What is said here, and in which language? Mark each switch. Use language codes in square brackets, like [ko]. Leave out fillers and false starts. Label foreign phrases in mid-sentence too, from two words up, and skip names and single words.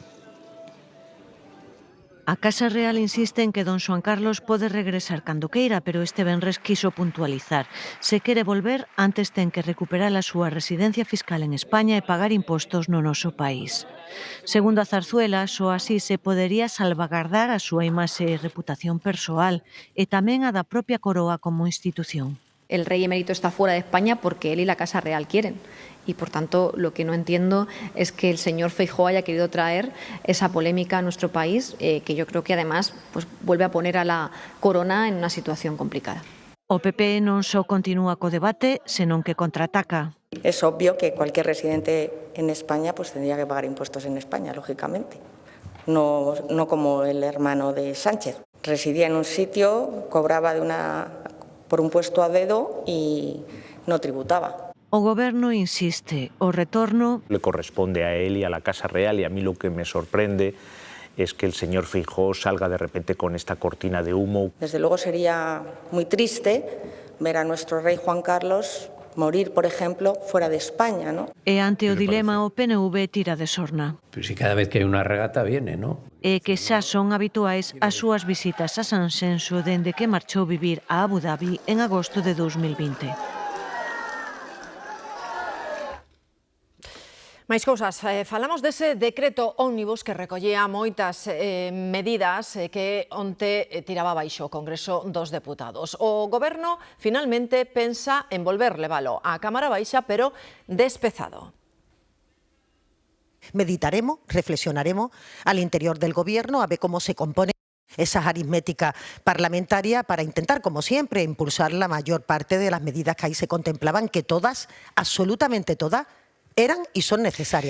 [gl] A Casa Real insiste en que don Xoán Carlos pode regresar cando queira, pero este venres quiso puntualizar. Se quere volver, antes ten que recuperar a súa residencia fiscal en España e pagar impostos no noso país. Segundo a Zarzuela, só así se podería salvagardar a súa imaxe e reputación persoal e tamén a da propia Coroa como institución. [es] El rey emérito está fuera de España porque él y la Casa Real quieren. Y por tanto, lo que no entiendo es que el señor Feijóo haya querido traer esa polémica a nuestro país, que yo creo que además pues, vuelve a poner a la corona en una situación complicada. [gl] O PP non só continúa co debate, senón que contraataca. [es] Es obvio que cualquier residente en España pues, tendría que pagar impuestos en España, lógicamente. No como el hermano de Sánchez. Residía en un sitio, cobraba por un puesto a dedo y no tributaba. [gl] O Goberno insiste, o retorno [es] le corresponde a él y a la Casa Real, y a mí lo que me sorprende es que el señor Feijóo salga de repente con esta cortina de humo. Desde luego sería muy triste ver a nuestro rey Juan Carlos morir, por ejemplo, fuera de España, ¿no? [gl] E ante o dilema o PNV tira de sorna. [es] Pero si cada vez que [gl] hai unha regata [es] viene, ¿no? [gl] E que xa son habituais as súas visitas a Sanxenxo dende que marchou vivir a Abu Dhabi en agosto de 2020. Máis cousas, falamos dese decreto ómnibus que recollía moitas medidas que onte tiraba baixo o Congreso dos Deputados. O Goberno finalmente pensa en volver leválo á Cámara Baixa, pero despezado. [es] Meditaremos, reflexionaremos al interior del Gobierno a ver cómo se compone esa aritmética parlamentaria para intentar, como siempre, impulsar la mayor parte de las medidas que ahí se contemplaban, que todas, absolutamente todas, eran y son necesarias.